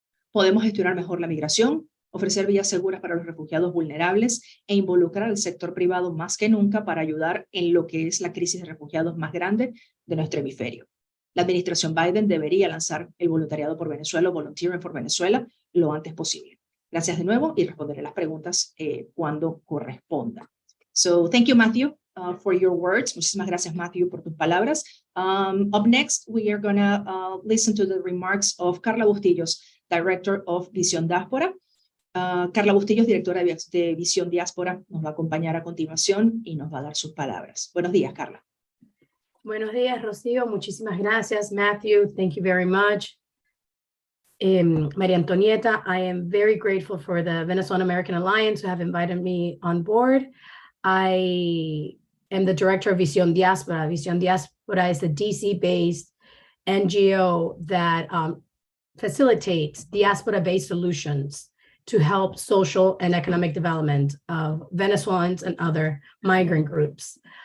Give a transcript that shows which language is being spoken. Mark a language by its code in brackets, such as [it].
[es] Podemos gestionar mejor la migración, ofrecer vías seguras para los refugiados vulnerables e involucrar al sector privado más que nunca para ayudar en lo que es la crisis de refugiados más grande de nuestro hemisferio. La administración Biden debería lanzar el voluntariado por Venezuela, Volunteering For Venezuela, lo antes posible. Gracias de nuevo y responderé las preguntas cuando corresponda. [en] So, thank you, Matthew, for your words. [es] Muchísimas gracias, Matthew, por tus palabras. [en] Up next, we are going to listen to the remarks of Carla Bustillos, Director of Visión Diáspora. [es] Carla Bustillos, directora de Visión Diáspora, nos va a acompañar a continuación y nos va a dar sus palabras. Buenos días, Carla. Buenos días, Rocío. Muchísimas gracias, Matthew. [en] Thank you very much. Maria Antonieta, I am very grateful for the Venezuelan American Alliance who have invited me on board. I am the director of Visión Diáspora. Visión Diáspora is a DC-based NGO that facilitates diaspora-based solutions to help social and economic development of Venezuelans and other migrant groups.